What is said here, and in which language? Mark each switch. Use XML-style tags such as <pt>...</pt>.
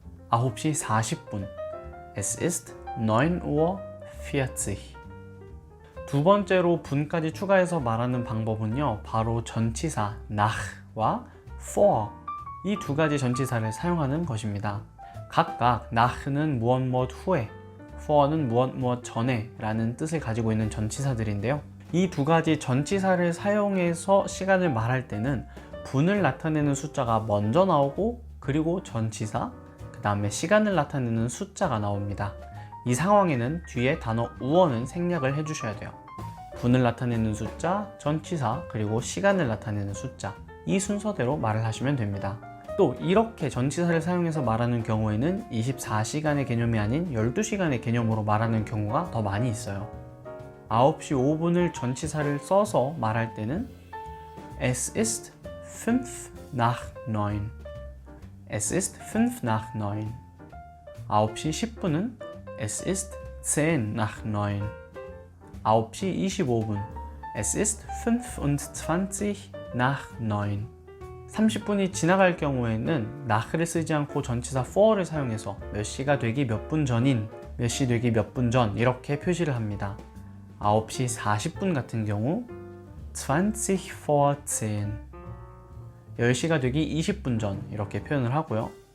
<ko>9시 40분</ko> <de>Es ist 9 Uhr 40.</de> <ko>두 번째로 분까지 추가해서 말하는 방법은요, 바로 전치사 nach와 vor, 이 두 가지 전치사를 사용하는 것입니다. 각각 nach는 무엇 무엇 후에, for는 무엇 무엇 전에 라는 뜻을 가지고 있는 전치사들인데요. 이 두 가지 전치사를 사용해서 시간을 말할 때는 분을 나타내는 숫자가 먼저 나오고, 그리고 전치사, 그 다음에 시간을 나타내는 숫자가 나옵니다. 이 상황에는 뒤에 단어 우어는 생략을 해주셔야 돼요. 분을 나타내는 숫자, 전치사, 그리고 시간을 나타내는 숫자, 이 순서대로 말을 하시면 됩니다. 또 이렇게 전치사를 사용해서 말하는 경우에는 24시간의 개념이 아닌 12시간의 개념으로 말하는 경우가 더 많이 있어요. 9시 5분을 전치사를 써서 말할 때는</ko> <de>Es ist 5 nach 9. Es ist 5 nach 9.</de> <ko>9시 10분은</ko> <de>Es ist 10 nach 9.</de> <ko>9시 25분</ko> <de>Es ist 25 nach 9.</de> <ko>30분이 지나갈 경우에는 nach를 쓰지 않고 전치사 for를 사용해서 몇 시가 되기 몇 분 전인 몇 시 되기 몇 분 전 이렇게 표시를 합니다. 9시 40분 같은 경우</ko> <de>20 vor 10,</de> <ko>10시가 되기 20분 전 이렇게 표현을 하고요.</ko>